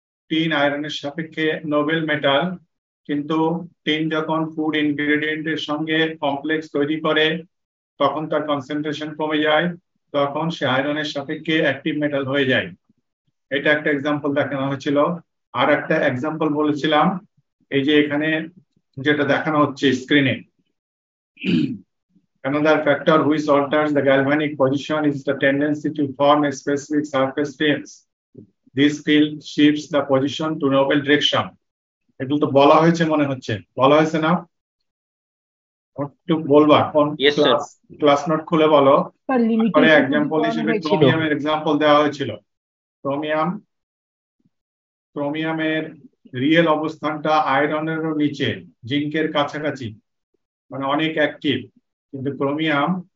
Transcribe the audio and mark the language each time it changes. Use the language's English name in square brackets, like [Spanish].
[Bangla] Tin আয়রনের সাপেক্ষে Nobel metal কিন্তু টিন যখন ফুড ইনগ্রেডিয়েন্টের সঙ্গে কমপ্লেক্স তৈরি করে তখন তার কনসেন্ট্রেশন কমে যায় তখন সে আয়রনের সাপেক্ষে অ্যাক্টিভ মেটাল হয়ে যায় এটা একটা এক্সাম্পল দেখানো হয়েছিল আর একটা এক্সাম্পল বলেছিলাম এই যে এখানে যেটা দেখানো হচ্ছে স্ক্রিনে [English] Another factor which alters the galvanic position is the tendency to form a specific surface fields. This field shifts the position to noble direction. [Bangla] এগুলো তো বলা হয়েছে মনে হচ্ছে বলা হয়েছে না একটু বলবা কোন ক্লাস নোট খুলে বলো পরে एग्जांपल হিসেবে ক্রোমিয়ামের एग्जांपल দেওয়া হয়েছিল ক্রোমিয়ামের রিয়েল অবস্থানটা আয়রনেরও নিচে জিঙ্কের কাছাকাছি মানে অনেক অ্যাক্টিভ কিন্তু ক্রোমিয়াম